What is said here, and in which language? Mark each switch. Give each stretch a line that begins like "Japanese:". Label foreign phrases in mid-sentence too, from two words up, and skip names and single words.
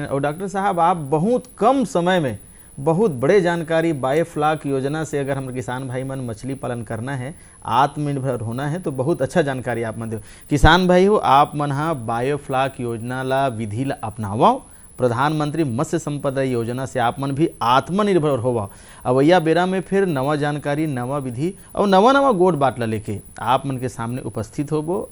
Chhattisgarhi: और डॉक्टर साहब आप बहुत कम समय में बहुत बड़े जानकारी बायोफ्लॉक योजना से अगर हम किसान भाई मन मछली पालन करना है, आत्मनिर्भर होना है, तो बहुत अच्छा जानकारी आप मन दो। किसान भाई हो आप मन हा बायोफ्लॉक योजना ला विधि ला अपनावाओ, प्रधानमंत्री मत्स्य संपदा योजना से आप मन भी आत्मनिर्भर होवा। अवैया बेरा में फिर नवा जानकारी, नवा विधि और नवा नवा गोट बाटला लेके आप मन के सामने उपस्थित होबो।